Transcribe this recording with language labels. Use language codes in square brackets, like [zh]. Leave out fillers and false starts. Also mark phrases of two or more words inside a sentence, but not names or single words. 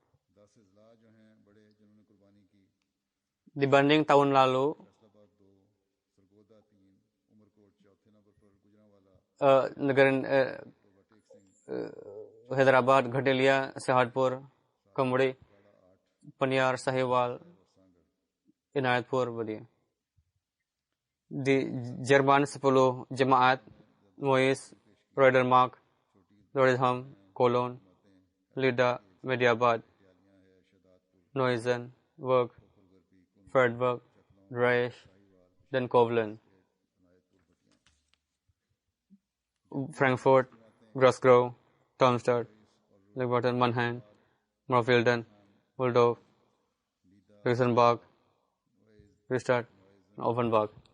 [id] Dibanding tahun lalu, Hyderabad, Ghadelia, Sahatpur, Kamri, Paniar, Sahiwal, Inayatpur, di Jerman 10 Jemaat, Mois, Roedermark, Rotterdam, Cologne, Lida, Mediabad, Neuzen, Werk, Freiburg, Dreieich, dan Koblenz. Frankfurt, Grosgrove, Darmstadt, Leverkusen, Mannheim, Marfelden, Waldorf, Luxemburg, Riestadt, Offenbach.